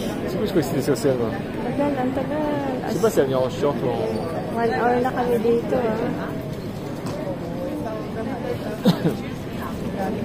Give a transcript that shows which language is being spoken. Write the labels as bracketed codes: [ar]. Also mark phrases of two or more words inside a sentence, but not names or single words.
[fr] Je sais plus que c'était sur scène. [tl] Tagal, ang tagal. [fr] Je sais pas si elle vient en short ou en... [tl] 1 hour na kami dito,